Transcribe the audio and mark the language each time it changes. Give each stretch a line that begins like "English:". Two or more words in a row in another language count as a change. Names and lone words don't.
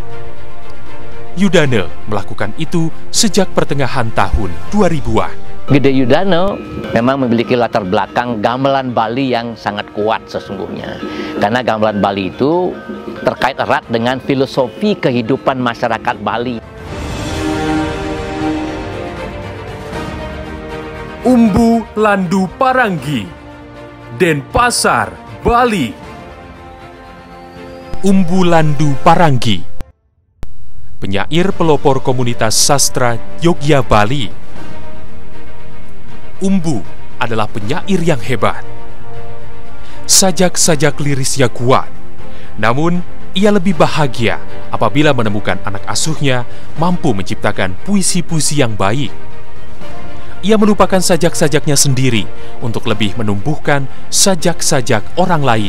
Indonesian: Yudane melakukan itu sejak pertengahan tahun 2000-an. Gede Yudane memang memiliki latar belakang gamelan Bali yang sangat kuat sesungguhnya. Karena gamelan Bali itu terkait erat dengan filosofi kehidupan masyarakat Bali. Umbu Landu Paranggi, Denpasar, Bali. Umbu Landu Paranggi, penyair pelopor komunitas sastra Yogya Bali. Umbu adalah penyair yang hebat. Sajak-sajak lirisnya kuat, namun ia lebih bahagia apabila menemukan anak asuhnya mampu menciptakan puisi-puisi yang baik. Ia melupakan sajak-sajaknya sendiri untuk lebih menumbuhkan sajak-sajak orang lain.